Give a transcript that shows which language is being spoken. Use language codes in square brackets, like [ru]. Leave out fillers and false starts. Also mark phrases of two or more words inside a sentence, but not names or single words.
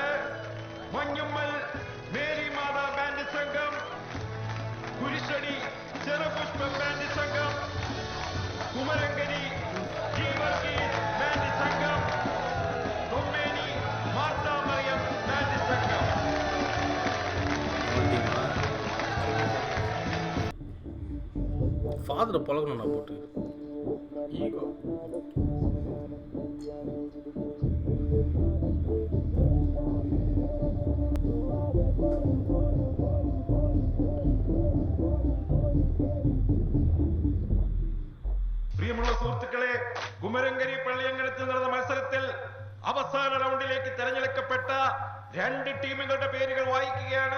[ml] മഞ്ഞുമ്മൽ മേരിമാത ബാൻഡ് സംഘം, കുരിശടി ചെറുപുഷ്പം ബാൻഡ് സംഘം, കുമരങ്കരി വർഗീസ് ബാൻഡ് സംഘം, കൊമ്മേനി മാർത്താ മറിയം ബാൻഡ് സംഘം. [ta] ஃபாதரை பழகணும் நான் போட்டு ஈகோ [ml] പ്രിയമുള്ള സുഹൃത്തുക്കളെ, കുമരങ്കരി പള്ളിയങ്കണത്തിൽ നടന്ന മത്സരത്തിൽ അവസാന റൗണ്ടിലേക്ക് തെരഞ്ഞെടുക്കപ്പെട്ട 2 ടീമുകളുടെ പേരുകൾ വായിക്കുകയാണ്.